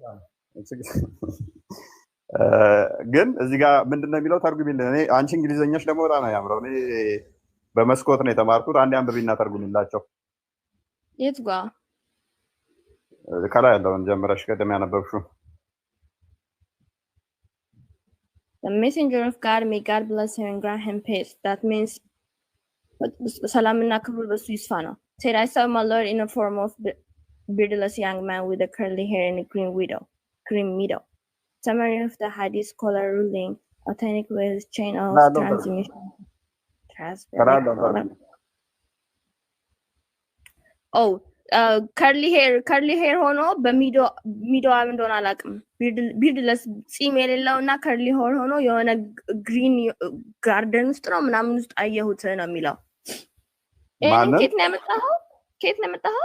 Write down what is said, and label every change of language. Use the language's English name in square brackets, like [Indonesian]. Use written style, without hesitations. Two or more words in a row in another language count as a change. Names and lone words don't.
[Amharic] ግን እዚህ ጋር ምንድነው የሚለው ተርጉሚልን። እኔ አንቺ እንግሊዘኛሽ ደግሞ በጣም ነው ያምረው። እኔ በመስኮት ነው የተማርኩት። አንዴ አንብቢና ተርጉሚላቸው። የት ጋር? ከላይ ያለውን ጀምረሽ ቀደም ያነበብሽው። [English] The messenger of God, may God bless him and grant him peace. That means [Amharic] ሰላምና ክብር በሱ ይስፋ ነው። [English] Said I saw my Lord in a form of beardless young man with a curly hair and a green meadow. Summary of the Hadith scholar ruling authentic with chain of transmission. curly hair [Amharic] ሆኖ በሚዶዋ እንደሆነ አላውቅም። ቢርድለስ ፂም የሌለው እና [English] curly hair [Amharic] ሆኖ የሆነ [English] green garden [Amharic] ውስጥ ነው ምናምን ውስጥ አየሁት ነው የሚለው። ከየት ነው ያመጣኸው?